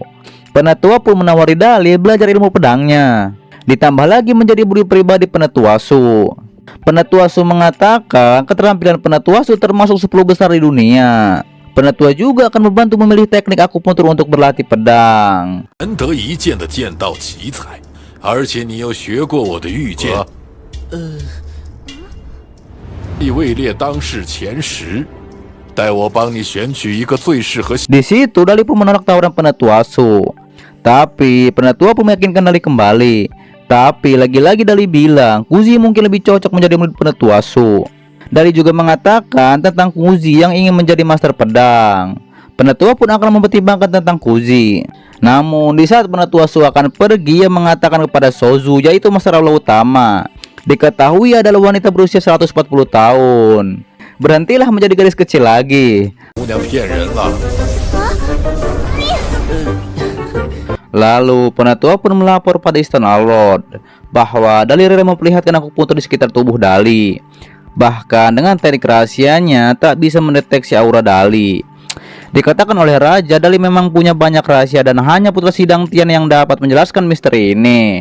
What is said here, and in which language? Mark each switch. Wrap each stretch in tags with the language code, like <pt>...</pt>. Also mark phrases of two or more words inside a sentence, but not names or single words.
<id>Penatua pun menawari Dali belajar ilmu pedangnya. Ditambah lagi menjadi murid pribadi Penatua Su. Penatua Su mengatakan keterampilan Penatua Su termasuk 10 besar di dunia. Penatua juga akan membantu memilih teknik akupuntur untuk berlatih pedang.</id> <zh>难得一见的剑道奇才，而且你又学过我的御剑，你位列当世前10，待我帮你选取一个最适合。</zh> <id>Di situ Dali pun menolak tawaran Penatua Su. Tapi Penatua pun meyakinkan Dali kembali. Tapi lagi-lagi Dali bilang Kuzi mungkin lebih cocok menjadi murid Penatua Su. Dali juga mengatakan tentang Kuzi yang ingin menjadi master pedang. Penatua pun akan mempertimbangkan tentang Kuzi. Namun di saat Penatua Su akan pergi, ia mengatakan kepada Sozu, yaitu master aula utama, diketahui adalah wanita berusia 140 tahun. Berhentilah menjadi gadis kecil lagi.</id> <zh>姑娘骗人了。</zh> <id>Lalu Penatua pun melapor pada Istana Lord bahwa Dali rela memperlihatkan akupuntur di sekitar tubuh Dali. Bahkan dengan teknik rahasianya tak bisa mendeteksi aura Dali. Dikatakan oleh Raja, Dali memang punya banyak rahasia dan hanya putra Sidang Tian yang dapat menjelaskan misteri ini.</id>